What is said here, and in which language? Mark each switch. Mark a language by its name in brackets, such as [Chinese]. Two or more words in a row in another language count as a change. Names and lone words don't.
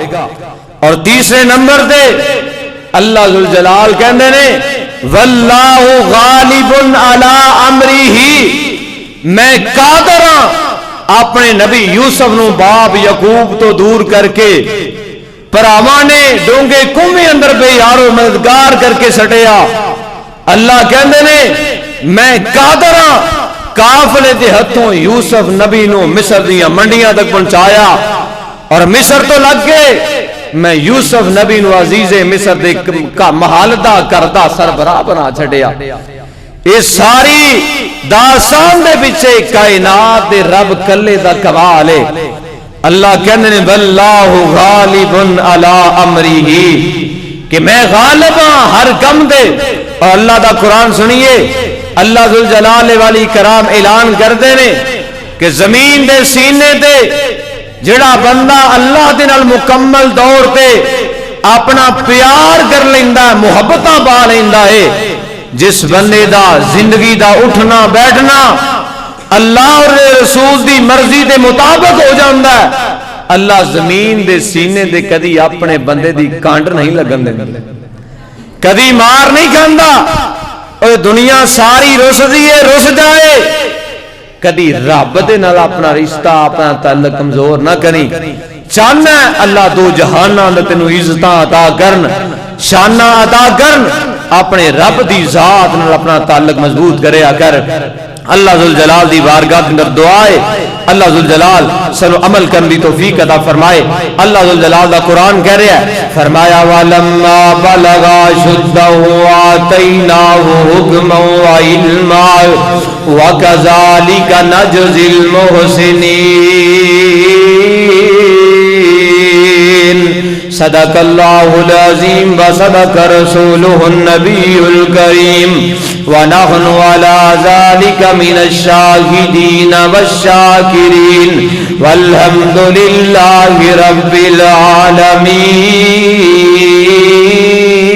[Punjabi] اور تیسرے نمبر دے اللہ ذوالجلال کہندے نے [Arabic] واللہ غالب علی امرہ، [Punjabi] میں قادر ہاں اپنے نبی یوسف نو باپ یعقوب تو دور کر کے پراواں نے ڈونگے کنویں اندر بے یارو مددگار کر کے سٹیا. اللہ کہندے نے میں قادر ہاں قافلے دے ہتھوں یوسف نبی نو مصر دیاں منڈیاں تک پہنچایا اور مصر تو لگ گئے میں یوسف نبی نو عزیز مصر دے کا محالدہ کردہ سربراہ بنا چھڑیا. یہ ساری داستان دے پیچھے کائنات دے رب کلے دا کمال ہے. اللہ کہنے نے [Arabic] واللہ غالب علی امرہ [Punjabi] کہ میں غالب ہاں ہر کم دے. اور اللہ دا قرآن سنیے اللہ ذوالجلال والی کرام اعلان کر دے نے کہ زمین دے سینے دے جڑا بندہ اللہ دے نال مکمل دور تے اپنا پیار کر لیندا ہے، محبتاں پا لیندا ہے، جس بندے دا زندگی دا اٹھنا بیٹھنا اللہ اور رسول دی مرضی دے مطابق ہو جاندا ہے، اللہ زمین دے سینے دے کدی اپنے بندے دی کانڈ نہیں لگن دیندا، کدی مار نہیں کھاندا. اور دنیا ساری رس دی ہے رس جائے، کدی رب دے نال اپنا رشتہ اپنا تعلق کمزور نہ کریں. چاہنا ہے اللہ دو جہاناں دے تینوں عزتاں عطا کرن، شاناں عطا کرن، اپنے رب دی ذات نال اپنا تعلق مضبوط کریا کر. اللہ ذوالجلال دی بارگاہ اندر دعا ہے اللہ ذوالجلال سنو عمل کرنے دی توفیق عطا فرمائے. اللہ ذوالجلال دا قرآن کہہ رہا ہے فرمایا [Arabic] وَلَمَّا بَلَغَا شُدَّهُ آتَيْنَاهُ حُكْمًا وَعِلْمًا وَكَذَلِكَ نَجْزِي الْمُحْسِنِينَ. صدق اللہ العظیم وصدق رسولہ النبی الکریم ونحن علی ذلک من الشاہدین والشاکرین والحمد للہ رب العالمین.